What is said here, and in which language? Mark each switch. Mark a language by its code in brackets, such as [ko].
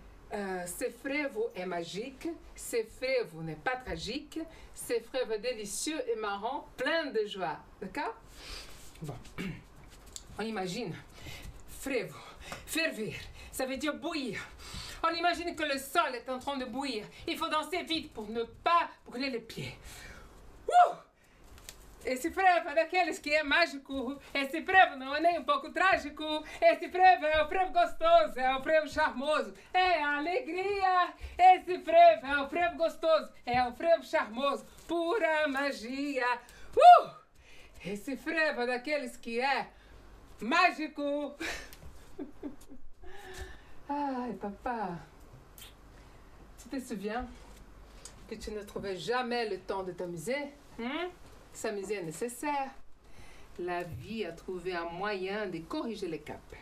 [fr] Ce frevo est magique, ce frevo n'est pas tragique, ce frevo est délicieux et marrant, plein de joie. D'accord? Bon, on imagine frevo, fervir, ça veut dire bouillir. On imagine que le sol est en train de bouillir. Il faut danser vite pour ne pas brûler les pieds. Wouh! [pt] Esse frevo é daqueles que é mágico, esse frevo não é nem um pouco trágico, esse frevo é o frevo gostoso, é o frevo charmoso, é a alegria, esse frevo é o frevo gostoso, é o frevo charmoso, pura magia. Esse frevo é daqueles que é mágico. [fr] Ai, papa, tu te souviens que tu ne trouvais jamais le temps de t'amuser? S'amuser est nécessaire. La vie a trouvé un moyen de corriger les caps.